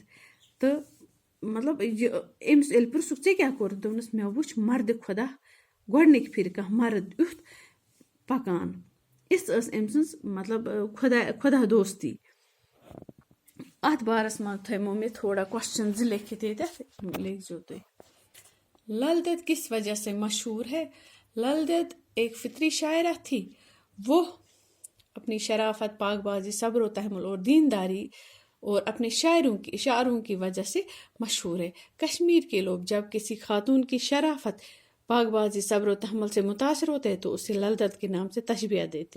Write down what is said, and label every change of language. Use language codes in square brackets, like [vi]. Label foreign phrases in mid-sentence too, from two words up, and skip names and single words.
[ks] تہٕ مطلب یہِ أمِس ییٚلہِ پِرٛژھُکھ ژےٚ کیٛاہ کوٚرُتھ دوٚپنَس مےٚ وٕچھ مردِ خۄدا گۄڈنِکۍ پھِرِ کانٛہہ مرد یُتھ پَکان. یِژھ ٲس أمۍ سٕنٛز مطلب خۄدا دوستی. اَتھ بارَس منٛز تھٲیمو مےٚ تھوڑا کوسچن 2 لیکھِتھ ییٚتٮ۪تھ لیکھزیو تُہۍ. [ur] لل دید کس وجہ سے مشہور ہے؟ لل دید ایک فطری شاعرہ تھی. وہ اپنی شرافت، پاک بازی، صبر و تحمل اور دینداری اور اپنے اشعاروں کی وجہ سے مشہور ہے. کشمیر کے لوگ جب کسی خاتون کی شرافت، پاک بازی، صبر و تحمل سے متاثر ہوتے ہیں تو اسے لل دید کے نام سے تشبیہ دیتے ہیں.